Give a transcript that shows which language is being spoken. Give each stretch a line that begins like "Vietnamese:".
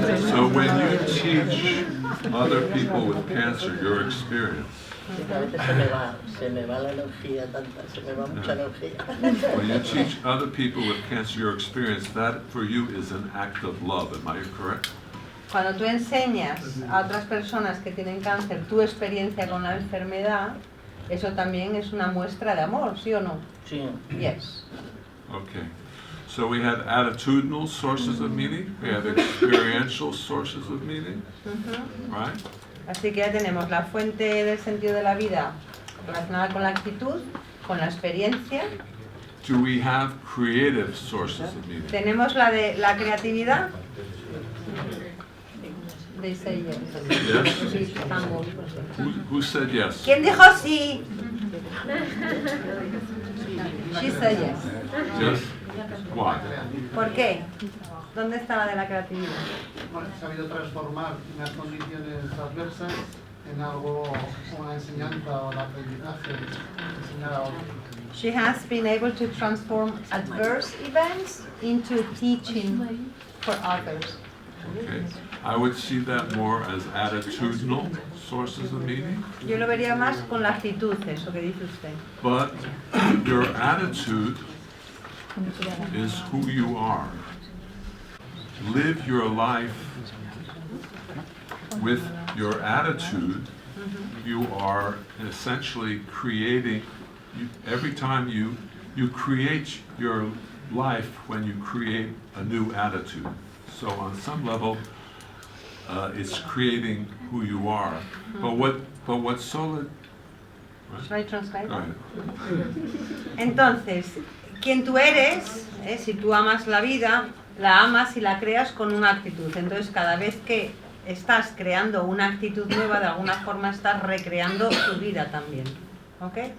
English: So when you teach other people with cancer your experience,
Spanish: A veces se me va la energía tanta, se me va mucha energía.
English: when you teach other people with cancer your experience, that for you is an act of love. Am I correct?
Spanish: Cuando tú enseñas a otras personas que tienen cáncer tu experiencia con la enfermedad, eso también es una muestra de amor, ¿sí o no? Sí.
English: Yes. Okay. So we have attitudinal sources of meaning, we have experiential sources of meaning, right?
Spanish: Así que ya tenemos la fuente del sentido de la vida relacionada con la actitud, con la experiencia.
English: Do we have creative sources of meaning?
Spanish: Tenemos la de la creatividad.
English: They say yes. Yes?
Spanish: Sí, estamos.
English: Who said yes?
Spanish: ¿Quién dijo sí?
English: She said yes. Yes? Why?
Spanish: ¿Por qué? ¿Dónde está la de la creatividad? Bueno, ha sabido transformar unas condiciones adversas en algo, una enseñanza o el aprendizaje, enseñar a otros.
English: She has been able to transform adverse events into teaching for others. Okay. I would see that more as attitudinal sources of meaning,
Spanish: Yo lo vería más con la actitud, eso que dice usted.
English: but your attitude is who you are. Live your life with your attitude. You are essentially creating, every time you create your life when you create a new attitude. So on some level, it's creating who you are. But what's solid? Should I translate? Go ahead.
Spanish: Entonces, quien tú eres, si tú amas la vida, la amas y la creas con una actitud. Entonces, cada vez que estás creando una actitud nueva, de alguna forma estás recreando tu vida también. ¿Ok?